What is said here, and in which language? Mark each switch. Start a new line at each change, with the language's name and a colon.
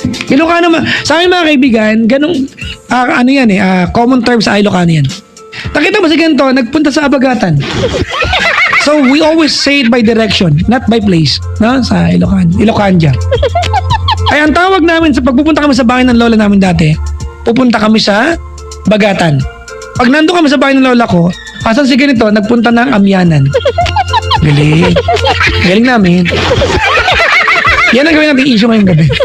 Filipino: Ilocano sa amin mga kaibigan, ganun, ano yan common term sa Ilocano yan. Nakita mo si ganito, nagpunta sa Abagatan.
English: So, we always say it by direction, not by place.
Filipino: No? Sa Ilocandia. Ay, ang tawag namin sa pagpupunta kami sa bahay ng lola namin dati, pupunta kami sa Bagatan. Pag nandun kami sa bahay ng lola ko, asan si ganito, nagpunta ng Amyanan. Galing. Galing namin. Yan ang gawin natin issue ngayong gabi.